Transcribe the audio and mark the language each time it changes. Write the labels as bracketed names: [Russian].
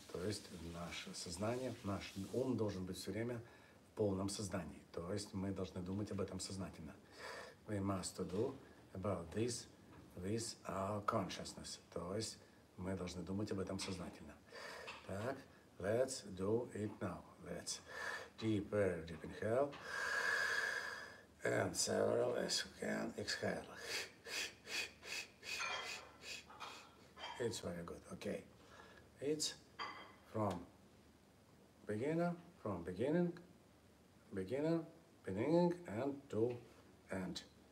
[Russian] То есть наше сознание, наш ум должен быть все время в полном сознании. То есть мы должны думать об этом сознательно. [English] We must do about this with our consciousness. [Russian] То есть мы должны думать об этом сознательно. [English] Так, let's do it now. Let's very deep inhale and several as you can exhale. It's very good. Okay, it's from beginning and to end.